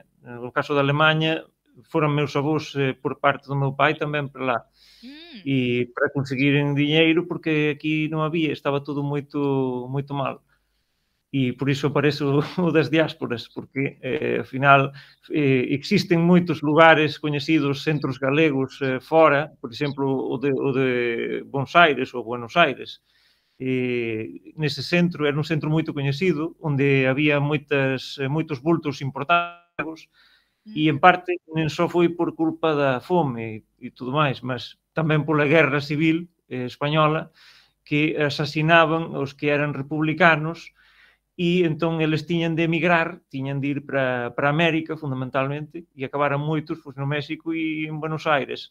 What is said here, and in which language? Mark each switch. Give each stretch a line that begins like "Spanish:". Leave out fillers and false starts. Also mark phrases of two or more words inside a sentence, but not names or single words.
Portuguese: No caso da Alemanha, foram meus avós por parte do meu pai também para lá. E para conseguirem dinheiro, porque aqui não havia, estava tudo muito mal. E por isso apareço o das diásporas, porque afinal existem muitos lugares conhecidos, centros galegos fora, por exemplo, o de Buenos Aires ou Buenos Aires.
Galician: Nese centro, era un centro moito coñecido, onde había moitos bultos importados, e en parte non só foi por culpa da fome e tudo máis, mas tamén pola guerra civil española, que asasinaban os que eran republicanos, e entón eles tiñan de emigrar, tiñan de ir para América, fundamentalmente, e acabaran moitos pois, no México e en Buenos Aires.